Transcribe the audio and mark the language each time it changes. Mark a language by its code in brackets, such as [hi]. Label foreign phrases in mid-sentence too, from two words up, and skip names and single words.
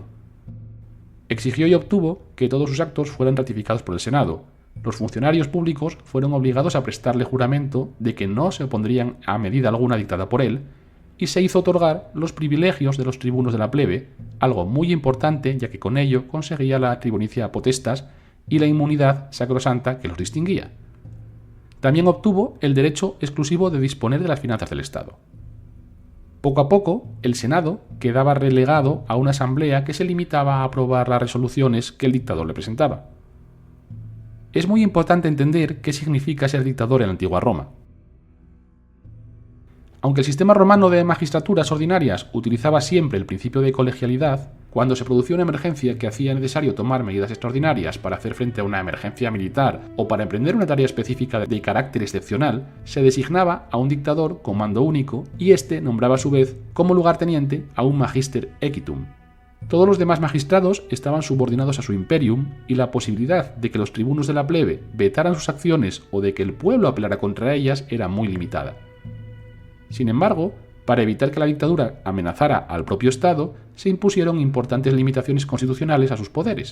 [es] Exigió y obtuvo que todos sus actos fueran ratificados por el Senado. Los funcionarios públicos fueron obligados a prestarle juramento de que no se opondrían a medida alguna dictada por él, y se hizo otorgar los privilegios de los tribunos de la plebe, algo muy importante ya que con ello conseguía la [la] tribunicia potestas [es] y la inmunidad sacrosanta que los distinguía. También obtuvo el derecho exclusivo de disponer de las finanzas del Estado. Poco a poco, el Senado quedaba relegado a una asamblea que se limitaba a aprobar las resoluciones que el dictador le presentaba. Es muy importante entender qué significa ser dictador en la antigua Roma. Aunque el sistema romano de magistraturas ordinarias utilizaba siempre el principio de colegialidad, cuando se producía una emergencia que hacía necesario tomar medidas extraordinarias para hacer frente a una emergencia militar o para emprender una tarea específica de carácter excepcional, se designaba a un dictador con mando único y éste nombraba a su vez como lugarteniente a un [la] magister equitum. [es] Todos los demás magistrados estaban subordinados a su imperium y la posibilidad de que los tribunos de la plebe vetaran sus acciones o de que el pueblo apelara contra ellas era muy limitada. Sin embargo, para evitar que la dictadura amenazara al propio Estado, se impusieron importantes limitaciones constitucionales a sus poderes.